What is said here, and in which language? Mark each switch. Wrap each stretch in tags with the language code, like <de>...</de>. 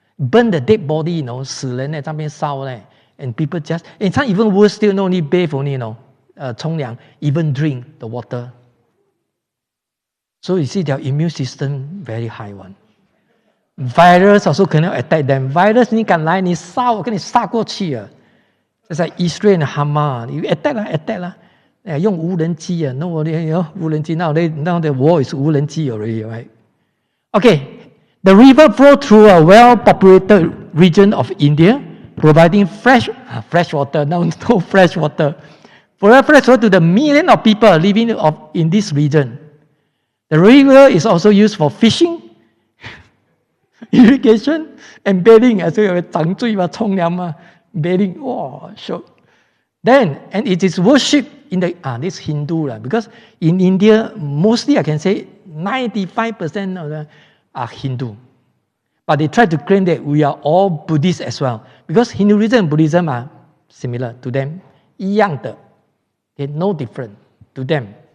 <en>burn the dead body,</en> <zh>死人在那边烧嘞</zh> <en>and people just, and some even worse still, not only bathe only, 冲凉 even drink the water. So you see their immune system very high one. Virus also cannot attack them.</en> <zh>Virus 你敢来你杀我跟你杀过去啊。</zh> <en>It's like Israel and Hamas. You attack 啦。</en> <zh>用无人机啊</zh> <en>，no 无人机 now the war is 无人机 already, right? Okay, the river flow through a well-populated region of India, providing fresh water. No fresh water. Provide fresh water to the million of people living in this region. The river is also used for fishing, irrigation, and bathing.</en> <zh>所以有涨水嘛，冲凉嘛 ，bathing.</zh> <en>哇 ，so then and it is worshipped in the this Hindu because in India mostly I can say 95% of them are Hindu, but they try to claim that we are all Buddhist as well because Hinduism and Buddhism are similar to them,</en> <zh>一样的</zh> <en>，okay, no different to them.</en>